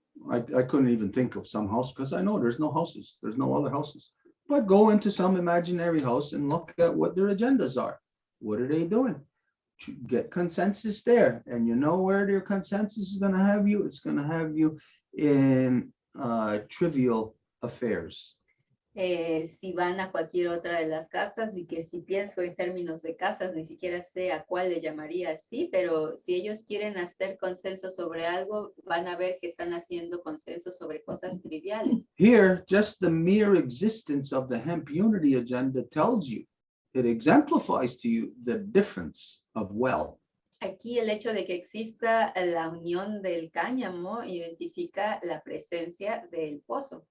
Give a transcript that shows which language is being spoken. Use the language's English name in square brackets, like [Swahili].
[English] I couldn't even think of some house because I know there's no houses. There's no other houses. But go into some imaginary house and look at what their agendas are. What are they doing? Get consensus there. And you know where their consensus is going to have you? It's going to have you in trivial affairs. [Spanish] Si van a cualquier otra de las casas y que si pienso en términos de casas, ni siquiera sé a cuál le llamaría así, pero si ellos quieren hacer consenso sobre algo, van a ver que están haciendo consenso sobre cosas triviales. [English] Here, just the mere existence of the hemp unity agenda tells you, it exemplifies to you the difference of well. [Spanish] Aquí el hecho de que exista la unión del cáñamo identifica la presencia del pozo.